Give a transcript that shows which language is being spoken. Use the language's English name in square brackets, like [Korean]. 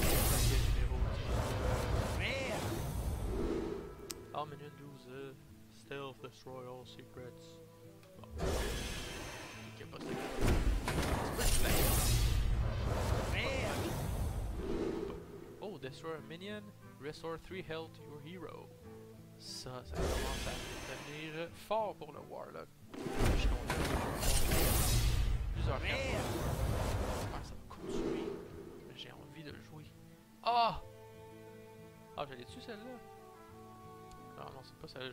[French] Paquet numéro 10. [English] All minion do stealth, destroy all secrets. Bon. [French] Il n'y a pas cette carte. Oh, [English] Oh, destroy a minion, restore 3 health to your hero. [French] Ça commence à devenir fort pour le Warlock. Je suis content. Plusieurs cartes pour le Warlock. J'espère que ça va continuer. Mais j'ai envie de le jouer. Ah! Ah, je l'ai-tu celle-là? Ah non, c'est pas celle-là.